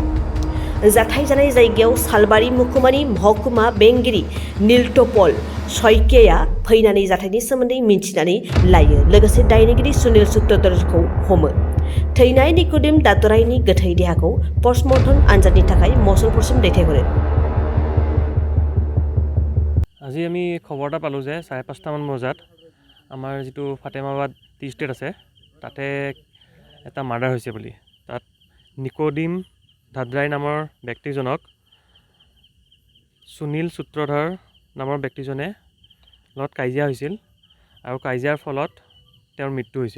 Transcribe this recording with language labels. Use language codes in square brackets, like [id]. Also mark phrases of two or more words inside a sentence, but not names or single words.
[brx] जाथाय जानाय जायगायाव सालबारि महकुमानि महकुमा बेंगिरि नीलटपल शइकियाया फैनानै जाथायनि सोमोन्दै मिन्थिनानै लायो, लोगोसे दायनिगिरि सुनील सूत्रधरखौ हमो। थैनाय निक'डिम दादराइनि गोथै देहाखौ पस्टमर्टम आनजादनि थाखाय मसलपुरसिम दैथायहरो। [as] আজি আমি খবৰ এটা পালোঁ যে 5:30মান বজাত আমাৰ যিটো ফাতেমাবাদ [en] tea estate [as] আছে তাতে এটা মাৰ্ডাৰ হৈছে বুলি। তাত নিক'ডিম দাদৰাই নামৰ ব্যক্তিজনক সুনীল সূত্ৰধৰ নামৰ ব্যক্তিজনে লগত কাজিয়া হৈছিল আৰু কাজিয়াৰ ফলত তেওঁৰ মৃত্যু হৈছিল।